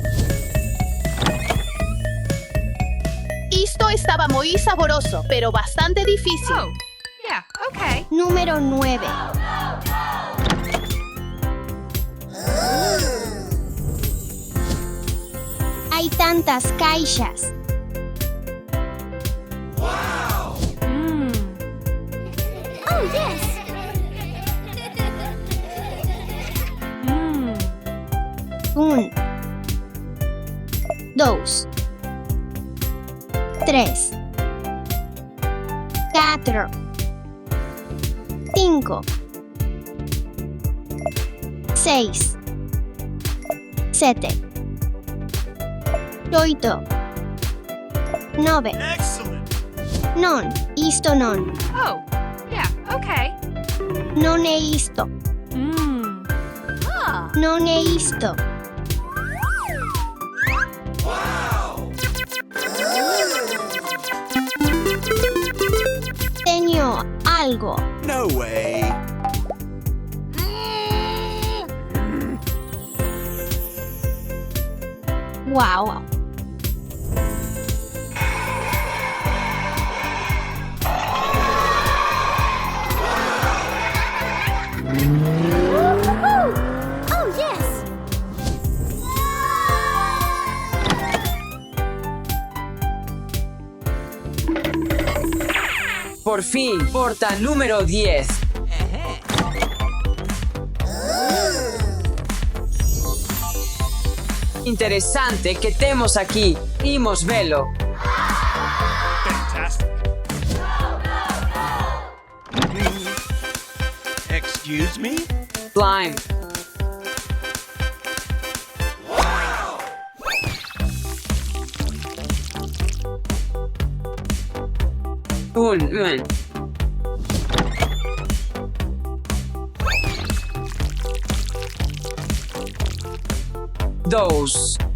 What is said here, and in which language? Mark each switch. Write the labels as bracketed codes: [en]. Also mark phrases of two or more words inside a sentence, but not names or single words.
[gl] Isto estaba moi saboroso, pero bastante difícil. [en] Oh, yeah, okay. [gl] Número 9. Hay tantas caixas. [en] Oh, yes! 1, 2, 3, 4, 5, 6, 7, 8, 9. Excellent. [gl] Non, isto non. [en] Oh, yeah, okay. [gl] Non é isto. Huh. Non é isto. Teño algo. [en] No way. Wow. Oh, yes! [gl] Por fin, porta número 10. Interesante que temos aquí. Imos velo. [en] Fantastic. Excuse me? Slime. [gl] Un. 2.